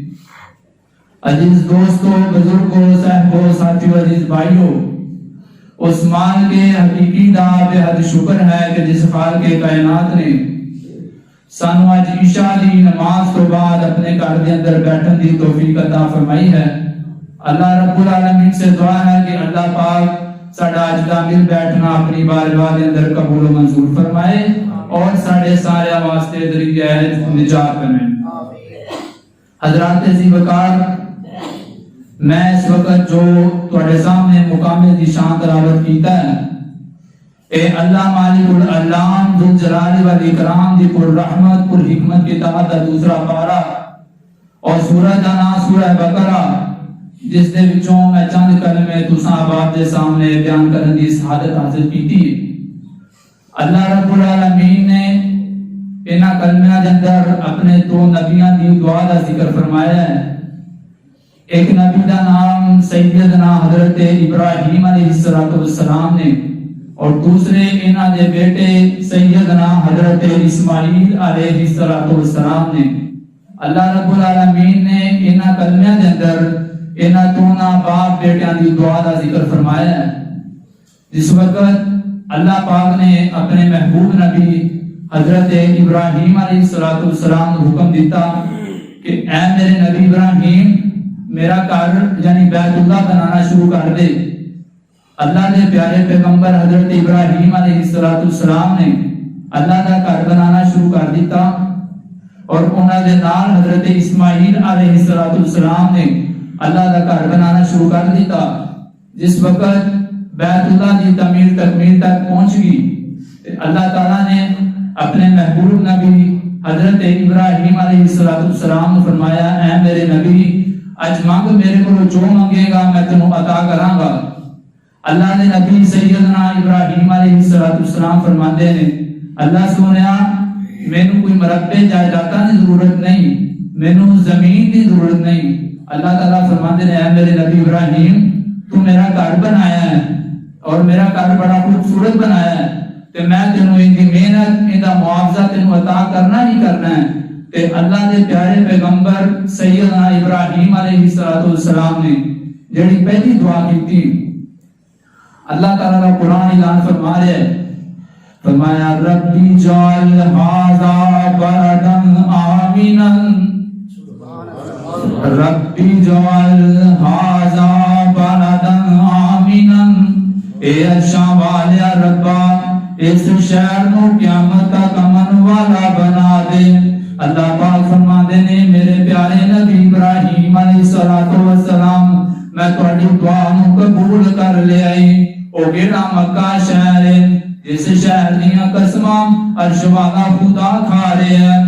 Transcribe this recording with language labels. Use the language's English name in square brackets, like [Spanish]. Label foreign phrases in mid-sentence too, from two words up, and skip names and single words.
[Punjabi] عزیز دوستو بزرگوں صاحبوں ساتھیوں عزیز بھائیوں اس مال کے حقیقی دا بے حد شکر ہے کہ جس خالق کائنات نے سانو آج عشاء دی نماز تو بعد اپنے گھر دے اندر بیٹھن دی توفیق عطا فرمائی ہے. اللہ رب العالمین سے دعا ہے کہ اللہ پاک ساڈا اج دا مل بیٹھنا اپنی بارگاہ دے اندر قبول و منظور فرمائے اور ساڈے سارے واسطے ذریعہ نجات بنے. حضرات عزیز وقار میں اس وقت جو تواڈے سامنے مقام دی شان تلاوت کیتا ہے اے اللہ مالک العلام ذو الجلال والاکرام دی پر رحمت پر حکمت کتاب دا دوسرا پارا اور سورہ دا نام سورہ بقرہ جس دے وچوں میں چند کلمے تساں آپ دے سامنے بیان کرن دی سعادت حاصل کیتی. اللہ رب العالمین نے انہاں کلمیاں دے اندر اپنے دو نبیاں دی دعا دا ذکر فرمایا ہے. ایک نبی دا نام سیدنا حضرت ابراہیم علیہ السلام نے اور دوسرے انہاں دے بیٹے سیدنا حضرت اسماعیل علیہ السلام نے. اللہ رب العالمین نے انہاں کلمیاں دے اندر انہاں دونوں باپ بیٹیاں دی دعا دا ذکر فرمایا ہے. [Urdu] جس وقت اللہ پاک نے اپنے محبوب نبی حضرت ابراہیم علیہ السلام کو حکم دیتا کہ اے میرے نبی ابراہیم میرا گھر یعنی بیت اللہ بنانا شروع کر دے. [Punjabi] اللہ نے پیارے پیغمبر حضرت ابراہیم علیہ السلام نے اللہ کا گھر بنانا شروع کر دیتا اور انہاں دے نال حضرت اسماعیل علیہ السلام نے اللہ کا گھر بنانا شروع کر دیتا. جس وقت بیت اللہ کی تعمیر تکمیل تک پہنچ گئی اللہ تعالیٰ نے اپنے محبوب نبی حضرت ابراہیم علیہ السلام نے فرمایا اے میرے نبی اج مانگ میرے کو جو مانگے گا میں تینوں عطا کراں گا. اللہ نے نبی سیدنا ابراہیم علیہ السلام فرماتے ہیں اللہ سونیا مینوں کوئی مربع جائیداداں دی ضرورت نہیں مینوں زمین دی ضرورت نہیں. اللہ تعالیٰ فرماتے ہیں اے میرے نبی ابراہیم تو میرا گھر بنایا ہے اور میرا گھر بڑا خوبصورت بنایا ہے تے میں تینوں ان دی محنت ان دا معاوضہ تینوں عطا کرنا ہی کرنا ہے. تے اللہ دے پیارے پیغمبر سیدنا ابراہیم علیہ السلام نے جڑی پہلی دعا کی [Urdu] اللہ تعالیٰ کا قرآن اعلان فرما رہے ہیں، فرمایا [Arabic] ربی جعل ھذا بلدن آمنا، ربی جعل ھذا بلدن آمنا، [Punjabi] اے عرشاں والیا ربا اس شہر نو قیامت تک امن والا بنا دے۔ اللہ پاک فرماندے نے میرے پیارے نبی ابراہیم علیہ السلام میں تہاڈی دعا نو قبول کر لیا ہے۔ او کیڑا مکہ شہر ہے جس شہر دیاں قسماں عرش والا خدا کھا رہے ہیں۔